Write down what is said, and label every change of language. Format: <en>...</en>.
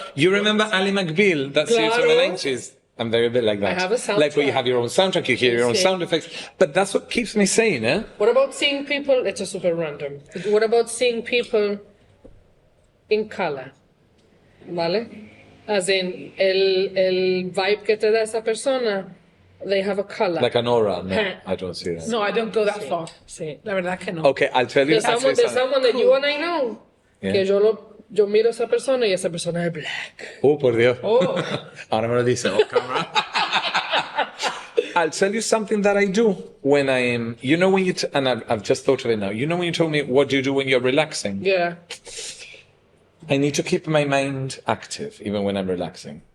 <en>You remember Ali McBeal, that series from the</en> <es>Claro.</es> <en>90s? I'm very bit like that. I have a Like where you soundtrack. have your own soundtrack, you hear your own</en> <es>Sí.</es> <en>sound effects. But that's what keeps me sane, eh? What about seeing people? It's a super random. What about seeing people in color?</en> <es>¿Vale?</es> <en>As in,</en> <es>el vibe que te da esa persona</es> <en>they have a color. Like an aura. No, I don't see that. No, I don't go that far.</en> <es>Sí. La verdad que no.</es> <en>Okay, I'll tell you. There's actually someone that you and I know. Yeah.</en> <es>Que yo miro a esa persona y esa persona es black. Oh, por Dios.</es> <en>Oh.</en> <es>Ahora me lo dice</es> <en>off camera. I'll tell you something that I do when I am, you know, when you, and I've just thought of it now. You know, when you told me what do you do when you're relaxing? Yeah. I need to keep my mind active, even when I'm relaxing.</en>